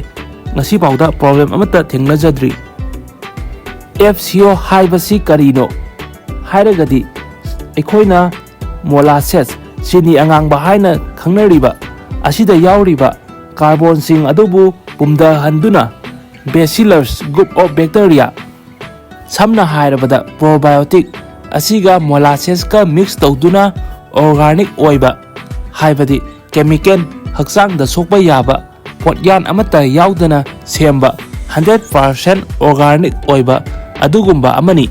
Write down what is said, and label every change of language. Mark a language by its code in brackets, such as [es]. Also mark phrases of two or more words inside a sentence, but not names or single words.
[mni] ngasi pauda problem amata thengnajadri FCO haibasi karino hairagadi ekoina molasses chini angangba haina khangnariba asida yauriba carbon sing adubu pumda handuna [en] bacillus group of bacteria [mni] samna hairabada probiotic asiga molasses ka mix tawduna organic oiba haibadi chemical hakchangda sokpa yaba potyan amata yaudana semba 100% organic oiba adugumba amani.